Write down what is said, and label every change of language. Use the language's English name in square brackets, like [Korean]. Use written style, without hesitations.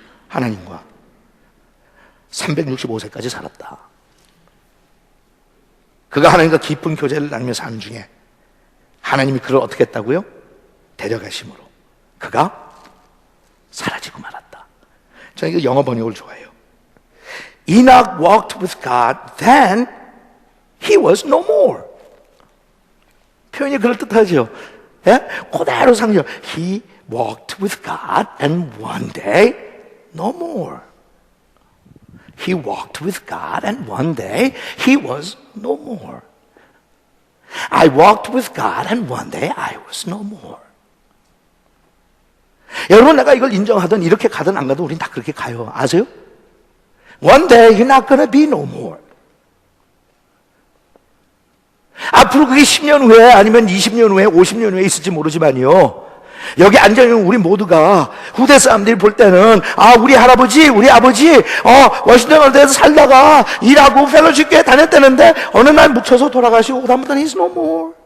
[Korean] 하나님과 365세까지 살았다. 그가 하나님과 깊은 교제를 나누며 삶 중에 하나님이 그를 어떻게 했다고요? 데려가심으로 그가 사라지고 말았다. 저는 이거 영어 번역을 좋아해요. [English] Enoch walked with God, then he was no more. [Korean] 표현이 그럴듯하죠? 그대로 상징. [English] He walked with God and one day no more. He walked with God and one day he was no more. I walked with God and one day I was no more. [Korean] 여러분 내가 이걸 인정하든 이렇게 가든 안 가든 우린 다 그렇게 가요. 아세요? [English] One day you're not gonna be no more. [Korean] 앞으로 그게 10년 후에 아니면 20년 후에 50년 후에 있을지 모르지만요. 여기 앉아있는 우리 모두가 후대 사람들이 볼 때는 우리 할아버지, 우리 아버지 워싱턴 월드에서 살다가 일하고 펠로십교회 다녔다는데 어느 날 묻혀서 돌아가시고 그다음부터는 [English] he's no more.